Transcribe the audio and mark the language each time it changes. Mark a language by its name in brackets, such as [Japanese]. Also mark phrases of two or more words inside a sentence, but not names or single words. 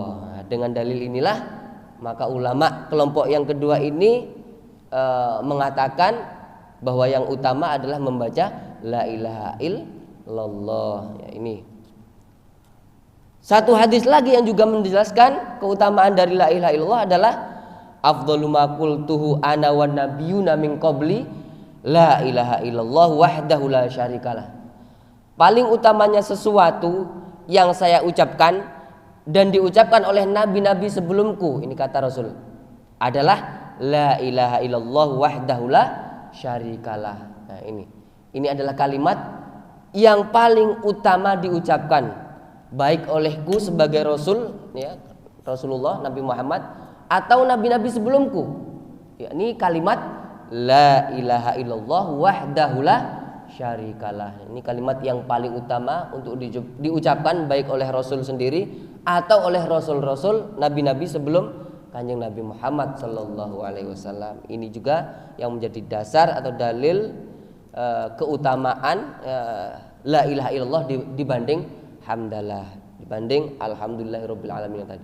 [Indonesian] Nah, dengan dalil inilah maka ulama kelompok yang kedua ini mengatakan bahwa yang utama adalah membaca [Arabic] لا إله إلا الله. [Indonesian] Ya, ini satu hadis lagi yang juga menjelaskan keutamaan dari [Arabic] لا إله إلا الله adalah أفضل ما قلته أنا والنبيون من قبلي لا إله إلا الله وحده لا شريك له. [Indonesian] Paling utamanya sesuatu yang saya ucapkan dan diucapkan oleh nabi-nabi sebelumku, ini kata Rasul, adalah [Arabic] لا إله إلا الله وحده لا شريك له. [Indonesian] Nah, ini adalah kalimat yang paling utama diucapkan baik olehku sebagai Rasul, ya, Rasulullah Nabi Muhammad, atau nabi-nabi sebelumku. Ya, ini kalimat [Arabic] لا إله إلا الله وحده لا شريك له. [Indonesian] Ini kalimat yang paling utama untuk diucapkan baik oleh Rasul sendiri atau oleh Rasul-Rasul nabi-nabi sebelum Kanjeng Nabi Muhammad [Arabic] صلى الله عليه وسلم. [Indonesian] Ini juga yang menjadi dasar atau dalil keutamaan [Arabic] لا إله إلا الله [Indonesian] dibanding hamdalah, dibanding [Arabic] الحمد لله رب العالمين [Indonesian] yang tadi.